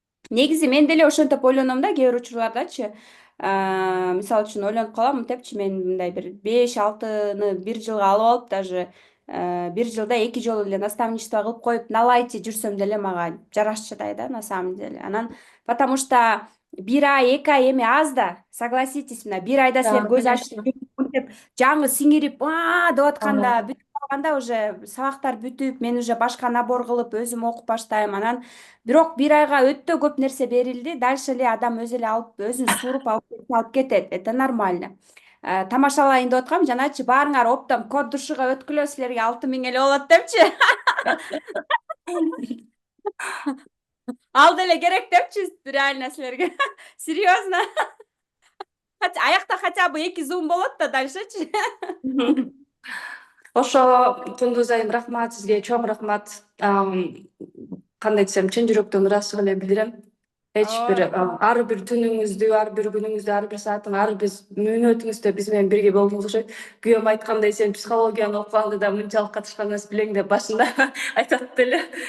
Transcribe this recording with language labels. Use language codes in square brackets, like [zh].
[ky] Негизи мен деле ошентип ойлоном да, кээ бир учурлардачы. Мисалы үчүн ойлонуп калам, мынтепчи, мен мындай бир 5-6-ны 1 жылга алып алып, даже 1 жылда 2 жолу эле наставничество кылып коюп, налайчы жүрсөм деле мага жарашчыдай да, [ru] на самом деле. [ky] Анан, потому что 1 ай, 2 ай эми аз да, [ru] согласитесь, [ky] мына 1 айда силер [ru] Да, [ky] көз ачып [ru] конечно. [ky] мынтип жаңы сиңирип деп атканда, Ага. бүтүп калганда уже сабактар бүтүп, мен уже башка набор кылып өзүм окуп баштайм. Анан бирок 1 айга өтө көп нерсе берилди, дальше эле адам өзү эле алып, өзүн сууруп алып кетет. [ru] Это нормально. [ky] Тамашалайын деп аткам, жаначы баарыңар оптом код душуга өткүлө, силерге 6 000 эле болот депчи. Ал деле керек депчи, реально силерге. Серьезно. Аякта [ru] хотя бы [ky] 2 зум болот да, дальшечи. Ошо Кундуз айым, рахмат сизге, чоң рахмат. Кандай десем, чын жүрөктөн ыраазычылык эле билдирем. Эч бир ар бир түнүңүздү, ар бир күнүңүздү, ар бир саатын, ар бир мүнөтүңүздө биз менен бирге болдуңуз окшойт. Күйөөм айткандай, сен психологияны окуганда да мынчалык катышкан эмес белең деп башында айтат эле.